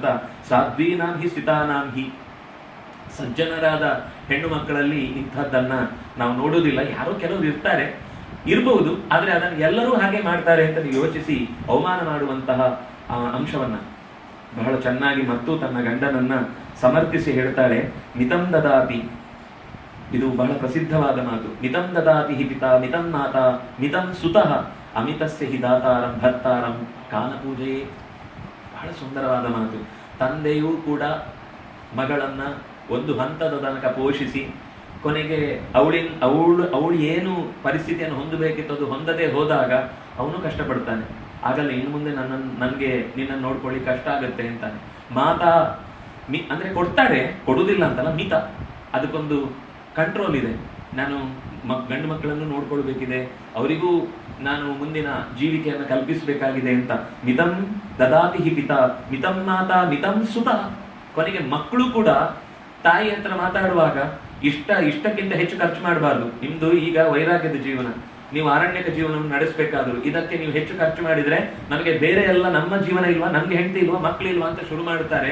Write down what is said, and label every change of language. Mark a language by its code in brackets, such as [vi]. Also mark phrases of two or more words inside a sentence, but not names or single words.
[sa] ಸಾಧ್ವೀನಾಂ ಹಿ ಸ್ಥಿತಾನಾಂ ಹಿ, [kn] ಸಜ್ಜನರಾದ ಹೆಣ್ಣು ಮಕ್ಕಳಲ್ಲಿ ಇಂಥದ್ದನ್ನ ನಾವು ನೋಡುವುದಿಲ್ಲ. ಯಾರೋ ಕೆಲವರು ಇರಬಹುದು, ಆದ್ರೆ ಅದನ್ನು ಎಲ್ಲರೂ ಹಾಗೆ ಮಾಡ್ತಾರೆ ಅಂತ ನೀವು ಯೋಚಿಸಿ ಅವಮಾನ ಮಾಡುವಂತಹ ಅಂಶವನ್ನ ಬಹಳ ಚೆನ್ನಾಗಿ ಮತ್ತು ತನ್ನ ಗಂಡನನ್ನ ಸಮರ್ಥಿಸಿ ಹೇಳ್ತಾಳೆ. [sa] ಮಿತಂ ದದಾತಿ, [kn] ಇದು ಬಹಳ ಪ್ರಸಿದ್ಧವಾದ ಮಾತು. [sa] ಮಿತಂ ದದಾತಿ ಹಿ ಪಿತಾ ಮಿತಂ ಮಾತಾ ಮಿತಂ ಸುತಃ ಅಮಿತಸ್ಯ ಹಿ ದಾತಾರಂ ಭರ್ತಾರಂ ಕಾನಪೂಜೆಯೇ. [kn] ಬಹಳ ಸುಂದರವಾದ ಮಾತು. ತಂದೆಯೂ ಮಗಳನ್ನ ಒಂದು ಹಂತದ ತನಕ ಪೋಷಿಸಿ ಕೊನೆಗೆ ಅವಳು ಏನು ಪರಿಸ್ಥಿತಿಯನ್ನು ಹೊಂದಬೇಕಿತ್ತು ಅದು ಹೊಂದದೆ ಹೋದಾಗ ಅವನು ಕಷ್ಟಪಡ್ತಾನೆ. ಆಗಲ್ಲ, ಇನ್ನು ಮುಂದೆ ನನಗೆ ನಿನ್ನನ್ನು ನೋಡ್ಕೊಳ್ಳಿ ಕಷ್ಟ ಆಗುತ್ತೆ ಅಂತಾನೆ. ಮಾತಾ ಅಂದ್ರೆ ಕೊಡ್ತಾಳೆ, ಕೊಡುವುದಿಲ್ಲ ಅಂತಲ್ಲ, ಮಿತ, ಅದಕ್ಕೊಂದು ಕಂಟ್ರೋಲ್ ಇದೆ. ನಾನು ಗಂಡು ಮಕ್ಕಳನ್ನು ನೋಡ್ಕೊಳ್ಬೇಕಿದೆ, ಅವರಿಗೂ ನಾನು ಮುಂದಿನ ಜೀವಿಕೆಯನ್ನು ಕಲ್ಪಿಸಬೇಕಾಗಿದೆ ಅಂತ. [sa] ಮಿತಂ ದದಾತಿ ಹಿ ಪಿತಾ ಮಿತಂ ಮಾತಾ ಮಿತಂ ಸುತ. [kn] ಕೊನೆಗೆ ಮಕ್ಕಳು ಕೂಡ ತಾಯಿ ಹತ್ರ ಮಾತಾಡುವಾಗ ಇಷ್ಟಕ್ಕಿಂತ ಹೆಚ್ಚು ಖರ್ಚು ಮಾಡಬಾರ್ದು. ನಿಮ್ದು ಈಗ ವೈರಾಗ್ಯದ ಜೀವನ, ನೀವು ಆರಣ್ಯಕ ಜೀವನವನ್ನು ನಡೆಸಬೇಕಾದ್ರು, ಇದಕ್ಕೆ ನೀವು ಹೆಚ್ಚು ಖರ್ಚು ಮಾಡಿದ್ರೆ ನಮಗೆ ಬೇರೆ ಎಲ್ಲ ನಮ್ಮ ಜೀವನ ಇಲ್ವಾ, ನಮ್ಗೆ ಹೆಂಡತಿ ಇಲ್ವಾ, ಮಕ್ಕಳಿಲ್ವಾ ಅಂತ ಶುರು ಮಾಡುತ್ತಾರೆ.